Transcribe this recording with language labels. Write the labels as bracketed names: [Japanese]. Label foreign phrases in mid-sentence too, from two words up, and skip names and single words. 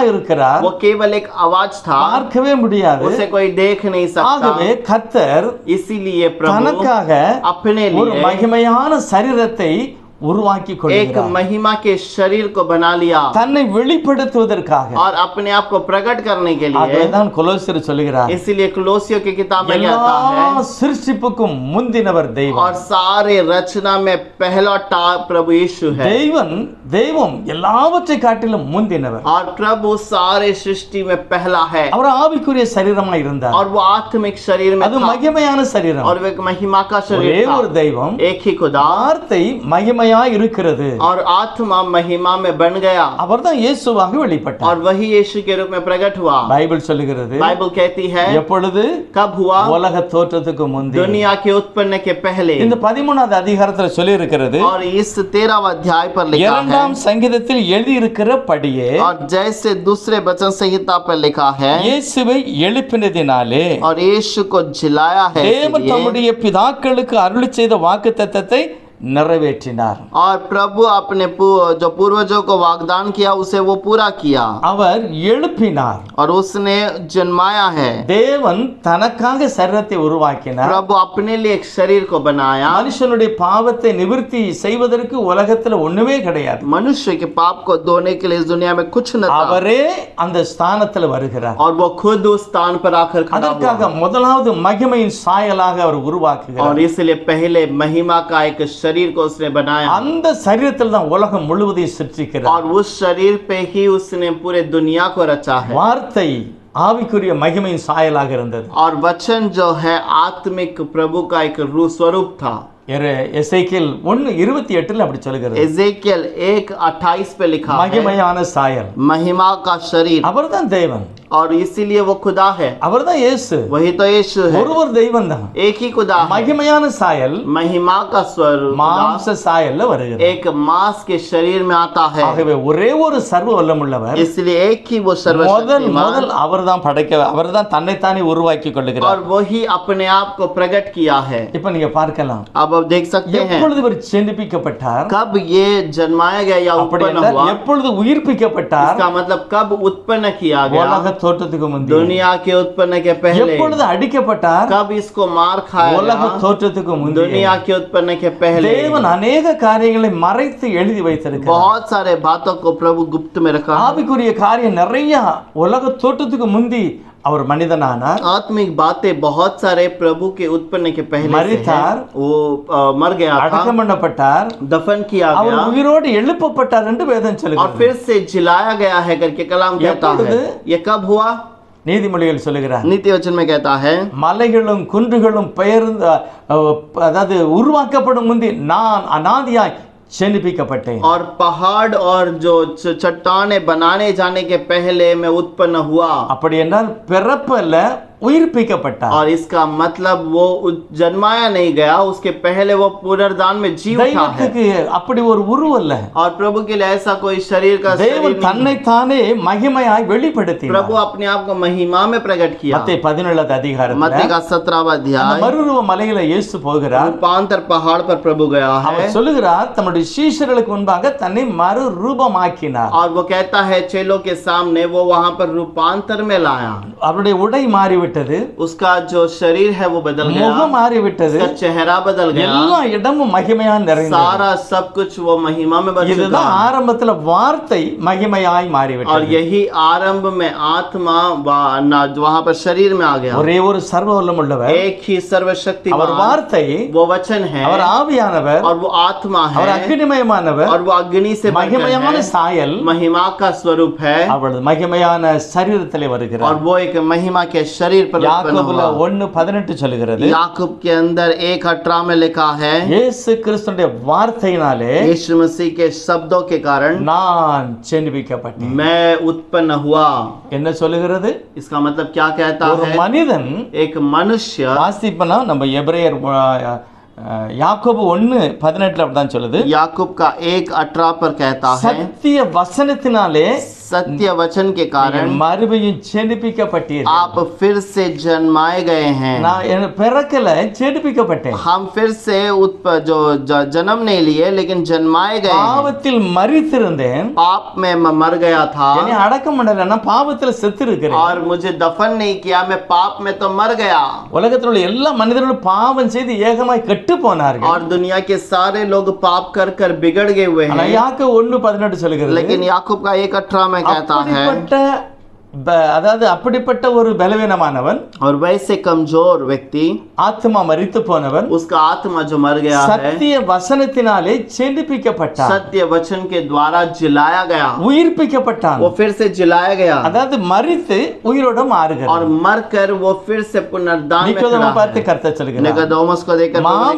[Hindi] था. [Tamil] இருக்கிறார். [Hindi] वो केवल एक आवाज था, [Tamil] பார்க்கவே முடியாது. [Hindi] उसे कोई देख नहीं सकता. [Tamil] ஆகவே கர்த்தர் [Hindi] इसीलिए प्रभु [Tamil] தனக்காக [Hindi] अपने [Tamil] ஒரு [Hindi] लिए [Tamil] மகிமையான சரீரத்தை உருவாக்கி [Hindi] एक [Tamil] கொள்கிறார். [Hindi] महिमा के शरीर को बना लिया [Tamil] தன்னை வெளிப்படுத்துவதற்காக. [Hindi] और अपने आप को प्रकट करने के लिए. [Tamil] அதுதான் கொலோசியர் சொல்கிறார், [Hindi] इसीलिए क्लोसियों की किताब में [Tamil] எல்லா [Hindi] कहता है, [Tamil] சிருஷ்டிப்புக்கும் முந்தினவர் தெய்வம். [Hindi] और सारे रचना में पहला प्रभु यीशु है. [Tamil] தெய்வம் எல்லாவற்றை காட்டிலும் முந்தினவர். [Hindi] और प्रभु सारे सृष्टि में पहला है. [Tamil] அவர் ஆவிக்குரிய சரீரமாய் இருந்தார். [Hindi] और वो आत्मिक शरीर में [Tamil] அது [Hindi] था. [Tamil] மகிமையான சரீரம். [Hindi] और वो एक महिमा का [Tamil] ஒரே [Hindi] शरीर था. [Tamil] ஒரு தெய்வம், [Hindi] एक ही खुदा. [Tamil] வார்த்தை மகிமையாய் இருக்கிறது. [Hindi] और आत्मा महिमा में बन गया. [Tamil] அவர்தான் இயேசுவாக வெளிப்பட்டார். [Hindi] और वही यीशु के रूप में प्रकट हुआ. [Tamil] பைபிள் சொல்லுகிறது, [Hindi] बाइबल कहती है, [Tamil] எப்பொழுது? [Hindi] कब हुआ? [Tamil] உலக தோற்றத்துக்கு முந்தி. [Hindi] दुनिया के उत्पन्न के पहले. [Tamil] இந்த 13வது அதிகாரத்தில் சொல்லி இருக்கிறது, [Hindi] और इस 13वां अध्याय पर लिखा है, [Tamil] 2ஆம் சங்கீதத்தில் எழுதி இருக்கிறபடியே, [Hindi] और जैसे दूसरे वचन संहिता पर लिखा है, [Tamil] இயேசுவை எழுப்பினதினாலே [Hindi] और यीशु को जिलाया है, [Tamil] தேவன் [Hindi] इसलिए, [Tamil] தம்முடைய பிதாக்களுக்கு அருளி செய்த வாக்குத்தத்தத்தை நிறைவேற்றினார். [Hindi] और प्रभु अपने जो पूर्वजों को वाग्दान किया उसे वो पूरा किया. [Tamil] அவர் எழுப்பினார். [Hindi] और उसने जन्माया है. [Tamil] தேவன் தனக்காக சரீரத்தை உருவாக்கினார். [Hindi] प्रभु अपने लिए एक शरीर को बनाया. [Tamil] மனுஷனுடைய பாவத்தை நிவர்த்தி செய்வதற்கு உலகத்துல ஒண்ணுமே கிடையாது. [Hindi] मनुष्य के पाप को धोने के लिए इस दुनिया में कुछ न था. [Tamil] அவரே அந்த ஸ்தானத்துல வருகிறார். [Hindi] और वो खुद उस स्थान पर आकर खड़ा [Tamil] அதற்காக [Hindi] हुआ. [Tamil] முதலாவது மகிமையின் சாயலாக அவர் உருவாக்குகிறார். [Hindi] और इसलिए पहले महिमा का एक शरीर को उसने बनाया. [Tamil] அந்த சரீரத்தில் தான் உலகம் முழுவதையும் சிருஷ்டிக்கிறார். [Hindi] और उस शरीर पे ही उसने पूरे दुनिया को रचा है. [Tamil] வார்த்தை ஆவிக்குரிய மகிமையின் சாயலாக இருந்தது. [Hindi] और वचन जो है आत्मिक प्रभु का एक स्वरूप था. [Tamil] எசேக்கியேல் 1:28 அப்படி சொல்லுகிறது. [Hindi] एजेकियल 1:28 पे लिखा है, [Tamil] மகிமையான சாயல். [Hindi] महिमा का शरीर, [Tamil] அவர்தான் தேவன், [Hindi] और इसीलिए वो खुदा है, [Tamil] அவர்தான் இயேசு. [Hindi] वही तो यीशु है, [Tamil] ஒருவர் தெய்வம் தான். [Hindi] एक ही खुदा है. [Tamil] மகிமையான சாயல் [Hindi] महिमा का स्वरूप [Tamil] மாம்ச சாயல்ல வருகிறது. [Hindi] एक मांस के शरीर में आता है. [Tamil] ஆகவே ஒரே ஒரு சர்வ வல்லமுள்ளவர், [Hindi] इसलिए एक ही वो [Tamil] முதல் [Hindi] सर्वशक्तिमान, [Tamil] அவர்தான் படைக்க, அவர்தான் தன்னைத்தானே உருவாக்கி கொள்ளுகிறார். [Hindi] और वही अपने आप को प्रकट किया है. [Tamil] இப்ப நீங்க பார்க்கலாம், [Hindi] अब आप देख सकते हैं [Tamil] எப்பொழுது இவர் ஜெனிப்பிக்கப்பட்டார், [Hindi] कब ये जन्माया गया या [Tamil] அப்படி [Hindi] उत्पन्न [Tamil] என்றால் [Hindi] हुआ. [Tamil] எப்பொழுது உயிர்ப்பிக்கப்பட்டார், [Hindi] इसका मतलब कब उत्पन्न किया गया, [Tamil] உலக தோற்றத்துக்கு முந்தி. [Hindi] दुनिया के उत्पन्न के पहले. [Tamil] எப்பொழுது அடிக்கப்பட்டார், [Hindi] कब इसको मार खाया [Tamil] உலக [Hindi] गया, [Tamil] தோற்றத்துக்கு முந்தி. [Hindi] दुनिया के उत्पन्न के पहले. [Tamil] தேவன் अनेक காரியங்களை மறைத்து எழுதி வைத்திருக்கிறார். [Hindi] बहुत सारे बातों को प्रभु गुप्त में रखा है. [Tamil] ஆவிக்குரிய காரியம் நிறைய உலக தோற்றத்துக்கு முந்தி அவர் மனிதனானார், [Hindi] आत्मिक बातें बहुत सारे प्रभु के उत्पन्न के पहले से [Tamil] मरितार, [Hindi] हैं. वो मर गया था, [Tamil] அடக்கம் பண்ணப்பட்டார், [Hindi] दफन किया [Tamil] அவர் [Hindi] गया, [Tamil] உயிரோடு எழுப்பப்பட்டார் என்று வேதம் [Hindi] और [Tamil] சொல்லுகிறது. [Hindi] फिर से जिलाया गया है करके कलाम कहता है. [Tamil] எப்பொழுது? [Hindi] ये कब हुआ? [Tamil] நீதிமொழிகள் சொல்லுகிறார், [Hindi] नीति वचन में कहता है, [Tamil] மலைகளும் குன்றுகளும் பெயர்ந்து அதாவது உருவாக்கப்படும் முந்தி நான் அநாதியாய் ஜெனிப்பிக்கப்பட்டேன். [Hindi] और पहाड़ और जो चट्टाने बनाने जाने के पहले मैं उत्पन्न हुआ. [Tamil] அப்படி என்றால் பிறப்பல்ல, உயிர்ப்பிக்கப்பட்டார். [Hindi] और इसका मतलब वो जन्माया नहीं गया, उसके पहले वो पुनर्दान में जी उठा है. [Tamil] தெய்வத்துக்கு அப்படி ஒரு உருவல்ல. [Hindi] और प्रभु के लिए ऐसा कोई शरीर का शरीर [Tamil] தேவன் [Hindi] नहीं. [Tamil] தன்னைத்தானே மகிமையாய் வெளிப்படுத்தினார். [Hindi] प्रभु अपने आप को महिमा में प्रकट किया. [Tamil] மத்தேயு 17 அதிகாரத்துல [Hindi] मत्ती का 17वां [Tamil] அந்த [Hindi] अध्याय, [Tamil] மறுரூப மலையில இயேசு போகிறார். [Hindi] रूपांतर पहाड़ पर प्रभु गया है, [Tamil] அவர் சொல்லுகிறார், தம்முடைய சீஷர்களுக்கு முன்பாக தன்னை மறுரூபமாக்கினார். [Hindi] और वो कहता है चेलों के सामने वो वहां पर रूपांतर में लाया. [Tamil] அவருடைய உடை மாறிவிட்டது, [Hindi] उसका जो शरीर है वो बदल गया, [Tamil] முகம் மாறிவிட்டது, [Hindi] उसका चेहरा बदल गया, [Tamil] எல்லா இடமும் மகிமையா நிறைந்தது. [Hindi] सारा सब कुछ वो महिमा में बदल चुका. [Tamil] இதுதான் ஆரம்பத்துல வார்த்தை மகிமையாய் [Hindi] और [Tamil] மாறிவிட்டது. [Hindi] यही आरंभ में आत्मा वहां पर शरीर में आ गया. [Tamil] ஒரே ஒரு சர்வ வல்லமுள்ளவர், [Hindi] एक ही [Tamil] அவர் [Hindi] सर्वशक्तिमान, [Tamil] வார்த்தை, [Hindi] वो वचन है, [Tamil] அவர் ஆவியானவர், [Hindi] और वो आत्मा [Tamil] அவர் [Hindi] है, [Tamil] அக்னிமயமானவர், [Hindi] और वो अग्नि से बढ़कर [Tamil] மகிமையான [Hindi] है, [Tamil] சாயல் [Hindi] महिमा का स्वरूप है, [Tamil] அவரது மகிமையான சரீரத்திலே வருகிறார். [Hindi] और वो एक महिमा के शरीर पर उत्पन्न [Tamil] யாக்கோபுல [Hindi] हुआ. [Tamil] 1:18 சொல்லுகிறது, [Hindi] याकूब के अंदर 1:18 में लिखा है, [Tamil] இயேசு கிறிஸ்துவினுடைய வார்த்தையினாலே [Hindi] यीशु मसीह के शब्दों के कारण [Tamil] நான் ஜெனிப்பிக்கப்பட்டேன். [Hindi] मैं उत्पन्न हुआ. [Tamil] என்ன சொல்லுகிறது? [Hindi] इसका मतलब क्या कहता [Tamil] ஒரு [Hindi] है? [Tamil] மனிதன் [Hindi] एक मनुष्य, [Tamil] வாசிப்பனா நம்ம எபிரேயர் யாக்கோபு 1:18 அப்படிதான் சொல்லுது, [Hindi] याकूब का 1:18 पर कहता है, [Tamil] சத்திய வசனத்தினாலே [Hindi] सत्य वचन के कारण [Tamil] மறுபடியும் ஜெனிப்பிக்கப்பட்டீர்கள். [Hindi] आप फिर से जन्माए गए हैं. [Tamil] நான் பிறக்கல, ஜெனிப்பிக்கப்பட்டேன். [Hindi] हम फिर से जन्म नहीं लिए लेकिन जन्माए गए हैं. [Tamil] பாவத்தில் மரித்திருந்தேன், [Hindi] पाप में मर गया था, [Tamil] என்னை அடக்கம் பண்ணல, நான் பாவத்துல செத்து இருக்கிறேன். [Hindi] और मुझे दफन नहीं किया, मैं पाप में तो मर गया. [Tamil] உலகத்தில் உள்ள எல்லா மனிதர்களும் பாவம் செய்து ஏகமாய் கெட்டு போனார்கள். [Hindi] और दुनिया के सारे लोग पाप कर कर बिगड़ गए हुए [Tamil] ஆனா [Hindi] हैं. [Tamil] யாக்கோபு 1:18 சொல்லுகிறது, [Hindi] लेकिन याकूब का 1:18 में कहता है, [Tamil] அப்படிப்பட்ட அதாவது அப்படிப்பட்ட ஒரு பலவீனமானவன், [Hindi] और वैसे कमजोर व्यक्ति, [Tamil] ஆத்மா மரித்து போனவன், [Hindi] उसका आत्मा जो मर गया है, [Tamil] சத்திய வசனத்தினாலே ஜெனிப்பிக்கப்பட்டான், [Hindi] सत्य वचन के द्वारा जिलाया गया, [Tamil] உயிர்ப்பிக்கப்பட்டான். [Hindi] वो फिर से जिलाया गया, [Tamil] அதாவது மரித்து உயிரோட மாறுகிறான். [Hindi] और मर कर वो फिर से पुनर्दान में [Tamil] நிக்கோதேமை [Hindi] खड़ा [Tamil] பார்த்து [Hindi] है. [Tamil] கர்த்தர் சொல்கிறார், [Hindi] निकोदेमुस को देखकर उन्होंने कहा,